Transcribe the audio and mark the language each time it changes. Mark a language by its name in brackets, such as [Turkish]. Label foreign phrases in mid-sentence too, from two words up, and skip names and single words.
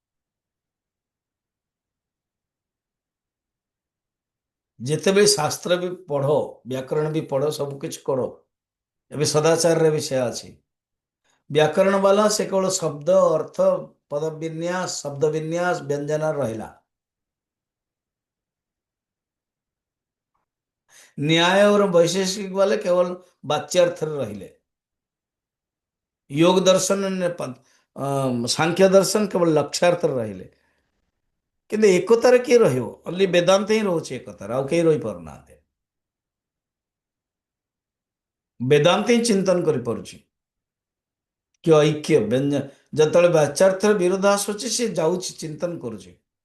[Odia] ଯେତେବେଳେ ଶାସ୍ତ୍ର ବି ପଢ, ବ୍ୟାକରଣ ବି ପଢ, ସବୁ କିଛି କର। ଏବେ ସଦାଚାରରେ ବି ସେୟା ଅଛି। ବ୍ୟାକରଣ ବାଲା ସେ କେବଳ ଶବ୍ଦ, ଅର୍ଥ, ପଦ ବିନ୍ୟାସ, ଶବ୍ଦ ବିନ୍ୟାସ, ବ୍ୟଞ୍ଜନ ରହିଲା। [Hindi] न्याय और वैशेषिक वाले केवल वाच्यार्थ ରହିଲେ। योग दर्शन सांख्य दर्शन केवल लक्ष्यार्थ ରହିଲେ। [Odia] କିନ୍ତୁ ଏକତାରେ କିଏ ରହିବ? ଓନ୍ଲି ବେଦାନ୍ତ ହିଁ ରହୁଛି ଏକତାରେ, ଆଉ କେହି ରହିପାରୁନାହାନ୍ତି। ବେଦାନ୍ତ ହିଁ ଚିନ୍ତନ କରିପାରୁଛି କି ଐକ୍ୟ ବ୍ୟଞ୍ଜନ। ଯେତେବେଳେ ବାଚାର୍ଥର ବିରୋଧ ଆସୁଛି, ସେ ଯାଉଛି ଚିନ୍ତନ କରୁଛି।